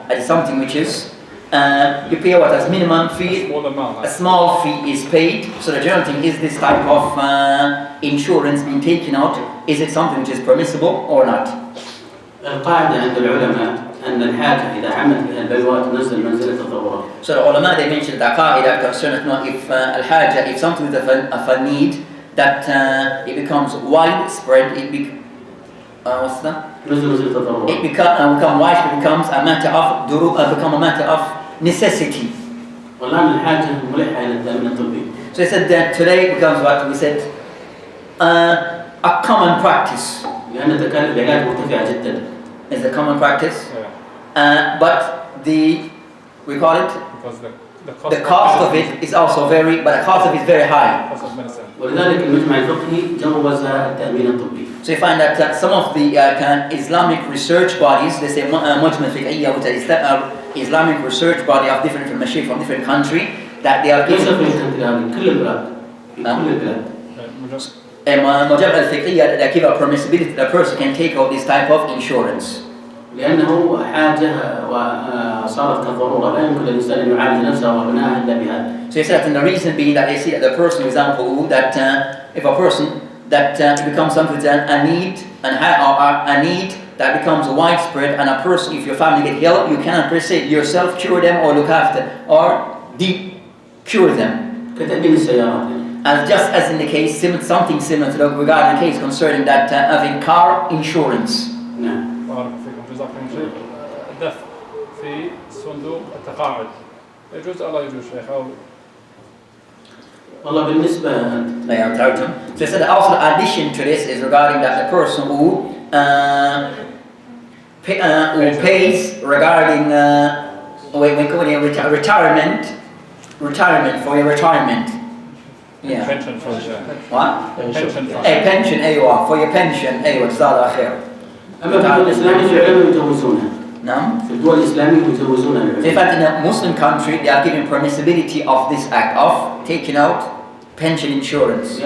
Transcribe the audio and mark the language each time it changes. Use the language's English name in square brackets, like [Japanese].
[English] That is something which is you pay what as minimum fee, a small fee is paid. So the general thing is this type of insurance being taken out, is it something which is permissible or not? [Arabic] القاعدة عند العلماء أن الحاجة إذا عمت بها البلوى تنزل منزلة الضرورة. [English] So the ulama they mentioned the qaida concerning if al-haja, if something is of a need that it becomes widespread, it what's that? It become widespread, becomes a matter of become a matter of necessity. [Arabic] والآن الحاجة ملحة إلى التأمين الطبي. [English] So he said that today becomes what we said a common practice. [Arabic] لأن تكاليف العلاج مرتفعة جدا. [English] Is a common practice, but we call it the cost of it is also very, but the cost of it is very high. [Arabic] ولذلك المجمع الفقهي جوز التأمين الطبي. [English] So you find that some of the Islamic research bodies, they say Majma al-Fiqhiyya, which is Islamic research body of different mashayikh from different country, that they are given Majma al-Fiqhiyya, that give a permissibility that a person can take out this type of insurance. [Arabic] لأنه حاجة وصارت كضرورة لا يمكن للإنسان أن يعالج نفسه وابنائه إلا بهذا. [English] So he said, and the reason being that they see that the person, for example, that if a person that becomes something a need and a need that becomes widespread, and a person, if your family get ill, you cannot per se yourself cure them or look after or cure them. [Arabic] كتأمين السيارات. [English] And just as in the case, something similar to the regarding the case concerning that having car insurance. [Arabic] نعم. جزاكم شيء. الدفع في صندوق التقاعد يجوز أو لا يجوز شيخ؟ أو والله بالنسبة [English] So he said also addition to this is regarding that the person who pays regarding retirement for your retirement. Yeah. Pension for what? Pension for pension [Arabic] أيوة [English] for your pension [Arabic] أيوة جزاك الله خير. أما في الدول الإسلامية في العلماء يجوزونها. نعم. في الدول الإسلامية يجوزونها. [English] In fact, in a Muslim country, they are given permissibility of this act of taking out pension insurance.